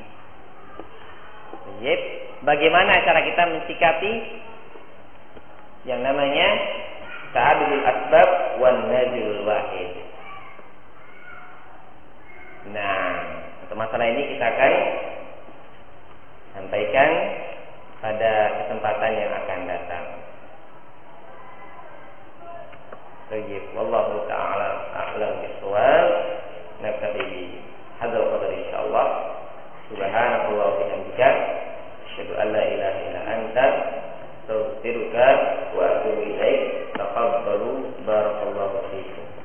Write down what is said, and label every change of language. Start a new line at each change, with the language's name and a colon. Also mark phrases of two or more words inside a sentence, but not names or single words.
Indonesian: Baik, bagaimana cara kita mensikapi yang namanya
Arabic: تعدد الأسباب والنازل واحد?
Indonesian: Nah, untuk masalah ini kita akan sampaikan pada kesempatan yang akan datang. Baik,
Arabic: والله تعالى أعلم بالصواب. نكتفي بهذا القدر إن شاء الله. سبحان الله وبحمده، أشهد أن لا إله إلا أنت، أستغفرك وأتوب إليك. تقبلوا، بارك الله فيكم.